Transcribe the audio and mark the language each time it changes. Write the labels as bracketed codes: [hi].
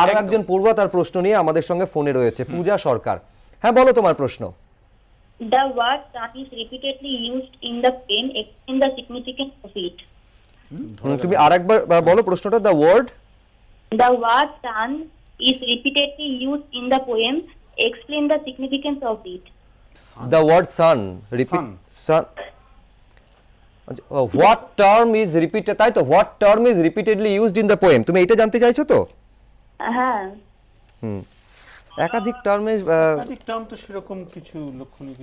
[bn] আরো একজন পূর্বা তার প্রশ্ন নিয়ে আমাদের সঙ্গে ফোনে রয়েছে, পূজা সরকার। হ্যাঁ, বলো তোমার প্রশ্ন। [en] The word sun is repeatedly used in the poem. Explain the significance of it. [bn] তুমি আরেকবার বলো প্রশ্নটা। [en] The word The word sun is repeatedly used in the poem. Explain the significance of it. The word sun repeat sun, what term is repeated, [bn] তাই তো? [en] what term is repeatedly used in the poem, [bn] তুমি এটা জানতে চাইছো তো? হ্যাঁ, একাধিক টার্মে একাধিক টার্ম তো সেরকম কিছু লক্ষণ নেই।